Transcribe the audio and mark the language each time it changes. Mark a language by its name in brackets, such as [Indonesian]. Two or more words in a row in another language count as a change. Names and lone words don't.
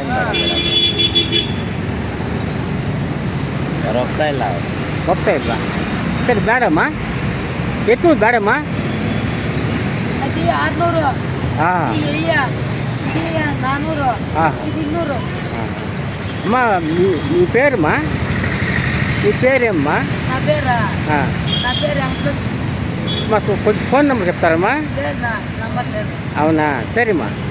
[Kannada] ಹೋಗ್ತಾ ಇಲ್ಲ ಸರಿ ಬೇಡಮ್ಮ ಎಷ್ಟು ಬೇಡಮ್ಮ 600 ಹಾಂ 400 ಹಾಂ 200 [Telugu] అమ్మా మీ పేరుమా మీ పేరేమ్మా నా పేరు వెంకటేష్. మాకు కొంచెం ఫోన్ నెంబర్ చెప్తారమ్మా? లేదు నా నంబర్ లేదు. అవునా, సరేమ్మా.